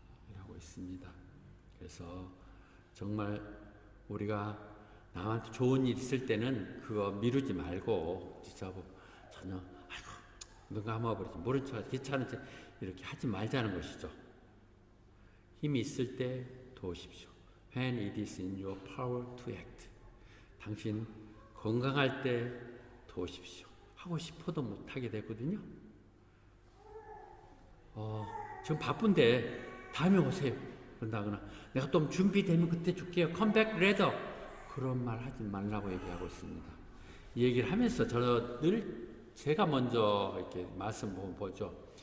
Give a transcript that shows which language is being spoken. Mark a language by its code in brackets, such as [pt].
[ko] 이라고 있습니다. 그래서 정말 우리가 남한테 좋은 일 있을 때는 그거 미루지 말고 진짜 전혀 아이고 누가 감아버리지 모른 척 귀찮은지 이렇게 하지 말자는 것이죠. 힘이 있을 때 도우십시오. [en] When it is in your power to act. [ko] 당신 건강할 때 도우십시오. 하고 싶어도 못하게 되거든요. 지금 바쁜데 다음에 오세요. 그런다거나 내가 좀 준비되면 그때 줄게요. [en] Come back later. [ko] 그런 말 하지 말라고 얘기하고 있습니다. 이 얘기를 하면서 저는 늘 제가 먼저 이렇게 말씀 보죠.